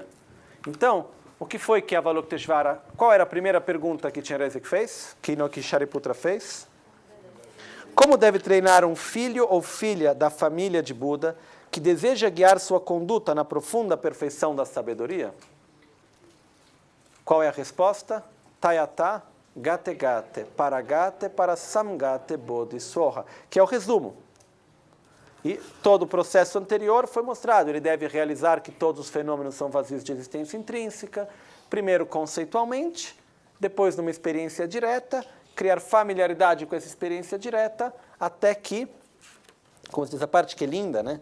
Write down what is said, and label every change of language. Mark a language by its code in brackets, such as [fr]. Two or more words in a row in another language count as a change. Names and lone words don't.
[pt] Então, o que foi que Avalokiteshvara, qual era a primeira pergunta que Chenrezig fez? Que Shariputra fez? Como deve treinar um filho ou filha da família de Buda que deseja guiar sua conduta na profunda perfeição da sabedoria? Qual é a resposta? [sa] तद्यथा गते गते पारगते पारसंगते बोधि स्वाहा, [pt] que é o resumo. E todo o processo anterior foi mostrado. Ele deve realizar que todos os fenômenos são vazios de existência intrínseca, primeiro conceitualmente, depois numa experiência direta, criar familiaridade com essa experiência direta, até que, como diz a parte que é linda, né?